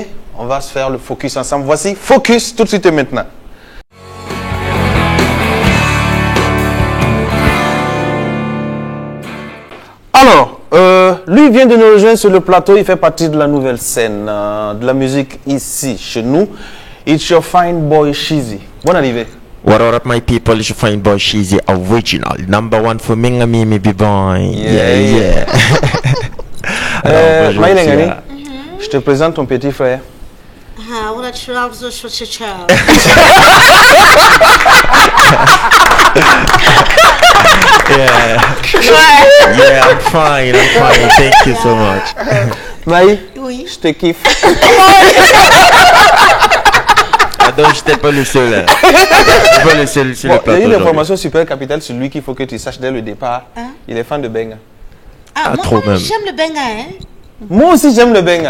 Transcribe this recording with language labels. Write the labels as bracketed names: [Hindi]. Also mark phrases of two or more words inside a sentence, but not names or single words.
[French] On va se faire le focus ensemble. Voici Focus tout de suite et maintenant. Alors, lui vient de nous rejoindre sur le plateau. Il fait partie de la nouvelle scène de la musique ici, chez nous. [English] It's your fine boy Shizzy. [French] Bonne arrivée. [English] What up, my people? It's your fine boy Shizzy, original. Number one for Minga Mimi B-Boy. Yeah. [French] Alors, Maïla Ngani, je te présente ton petit frère. [English] Yeah, I'm fine. Thank you so much. [French] Maï, je te kiffe. donc j'étais pas le seul. Hein. Je pas le seul sur le plateau. Il y a une information super capitale sur lui qu'il faut que tu saches dès le départ. Hein? Il est fan de benga. Ah, moi j'aime le benga, hein. Moi aussi j'aime le benga.